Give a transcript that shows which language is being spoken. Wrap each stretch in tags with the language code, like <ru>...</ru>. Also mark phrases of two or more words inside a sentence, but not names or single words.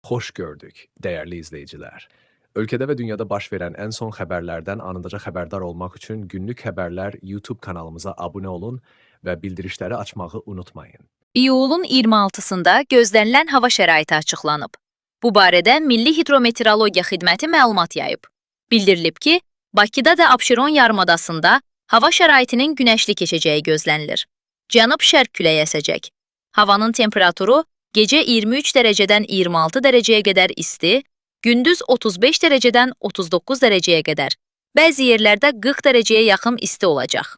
<tr>hoş gördük, değerli izleyiciler. Ülkede ve dünyada baş veren en son haberlerden anında haberdar olmak için günlük haberler YouTube kanalımıza abone olun ve bildirişleri açmayı unutmayın.</tr> <az>İyulun 26-sında gözlənilən hava şəraiti açıqlanıb. Bu barədə Milli Hidrometeorologiya Xidməti məlumat yayıb. Bildirilib ki, Bakıda da Abşeron yarımadasında hava şəraitinin günəşli keçəcəyi gözlənilir. Cənub-şərq küləyi əsəcək. Havanın temperaturu gecə 23 dərəcədən 26 dərəcəyə qədər isti, gündüz 35 dərəcədən 39 dərəcəyə qədər, bəzi yerlərdə 40 dərəcəyə yaxın isti olacaq.</az>